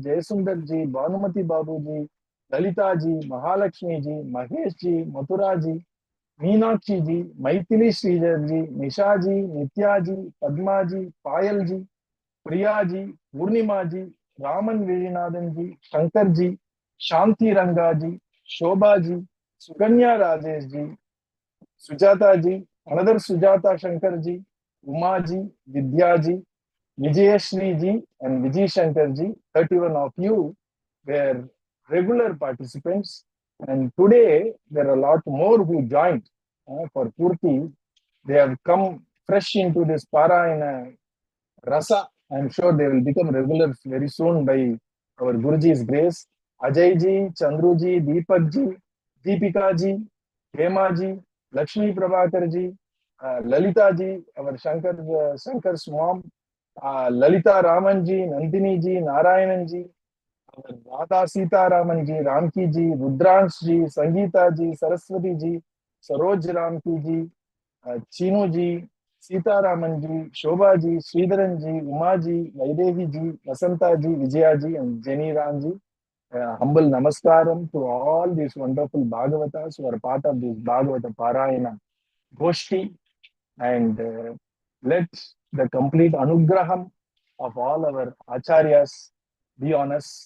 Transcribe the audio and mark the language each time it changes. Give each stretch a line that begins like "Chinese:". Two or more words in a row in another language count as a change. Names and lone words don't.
English: Jayasundarji, Bhanumati Babuji, Lalita ji, Mahalakshmi ji, Mahesh ji, Mathura ji, Meenakshi ji, Maithili Sridhar ji, Nisha ji, Nitya ji, Padma ji, Payal ji, Priya ji, Purnima ji, Raman Virinathan ji, Shankar ji, Shanti Ranga ji, Shobha ji, Suganya Rajesh ji, Sujata ji, another Sujata Shankar ji, Uma ji, Vidya ji, Vijayashri ji and Vijay Shankar ji, 31 of you were regular participants, and today there are a lot more who joined for Purti. They have come fresh into this Parayana Rasa. I am sure they will become regulars very soon by our Guruji's grace. Ajay ji, Chandru ji, Deepak ji, Deepika ji, Hema ji, Lakshmi Prabhakar ji, Lalita ji, our Shankar's mom, Lalita Raman ji, Nandini ji, Narayanan ji, Radha Sita Raman ji, Ramki ji, Rudransh ji, Sangeeta ji, Saraswati ji, Saroj Ramki ji, Chinu ji, Sita Raman ji, Shobha ji, Sridharan ji, Uma ji, Vaidehi ji, Vasanta ji, Vijaya ji, and Jenny Ram ji. Humble namaskaram to all these wonderful Bhagavatas who are part of this Bhagavata Parayana Goshti, and let the complete anugraham of all our acharyas be on us.